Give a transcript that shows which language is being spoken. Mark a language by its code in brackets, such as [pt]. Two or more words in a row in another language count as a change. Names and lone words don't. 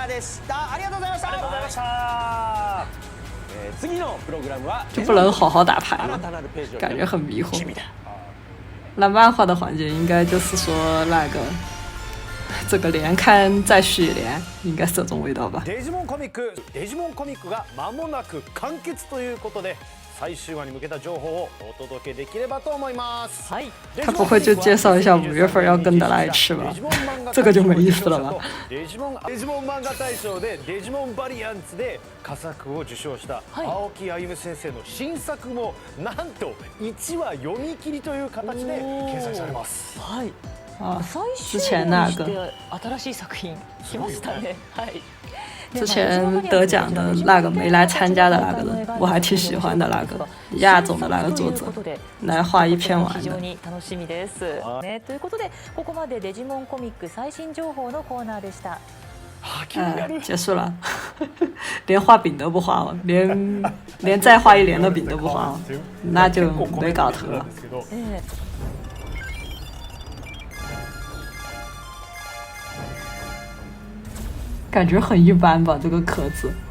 [zh] 就不能好好打牌了，感觉很迷惑。那漫画的环节应该就是说那个这个连看再续连，应该是这种味道吧。 [ja] デジモンコミックが間もなく完結ということで、最終話に向けた情報をお届けできればと思います。はい。 [zh] 他不会就介绍一下5月份要跟的那一期吧？这个就没意思了吧？ [ja] デジモン漫画大賞でデジモンバリアンツで佳作を受賞した青木歩先生の新作もなんと1話読み切りという形で掲載されます。はい。 [zh] 啊，之 [ja] 最終話に [zh] 前那个 [ja] して新しい作品来ましたね。はい。 [zh] 之前得奖的那个没来参加的那个人，我还挺喜欢的那个亚总的那个作者，来画一篇完的。 [ja] 非常に楽しみです。ね、ということでここまでデジモンコミック最新情報のコーナーでした。 [zh] 结束了，连画饼都不画了，连再画一连的饼都不画了，那就没搞头了。感觉很一般吧，这个壳子。